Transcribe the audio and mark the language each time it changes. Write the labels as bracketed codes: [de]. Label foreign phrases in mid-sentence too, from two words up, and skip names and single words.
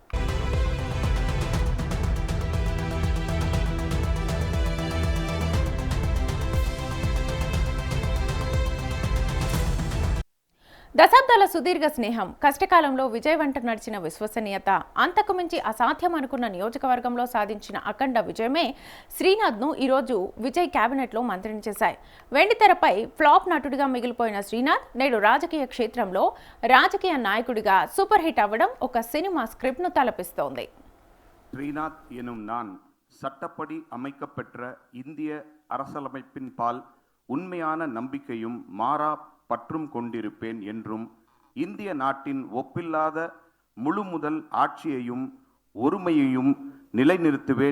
[te] దశాబ్దాల సుదీర్ఘ స్నేహం, కష్టకాలంలో విజయ్ వెంట నడిచిన విశ్వసనీయత, అంతకుమించి అసాధ్యం అనుకున్న నియోజకవర్గంలో సాధించిన అఖండ విజయమే శ్రీనాథ్ను ఈరోజు విజయ్ కేబినెట్లో మంత్రిని చేశాయి. వెండితెరపై ఫ్లాప్ నటుడిగా మిగిలిపోయిన శ్రీనాథ్ నేడు రాజకీయ క్షేత్రంలో రాజకీయ నాయకుడిగా [en] super hit [te] అవ్వడం ఒక సినిమా స్క్రిప్ట్ను తలపిస్తోంది. [ta] ஸ்ரீநாத் எனும் நான் சட்டப்படி அமைக்கப்பெற்ற இந்திய அரசியலமைப்பின் பால் உண்மையான நம்பிக்கையும் மாறா பற்றும் கொண்டிருப்பேன் என்றும் இந்திய நாட்டின் ஒப்பில்லாத முழுமுதல் ஆட்சியையும் ஒருமையையும் நிலைநிறுத்துவேன்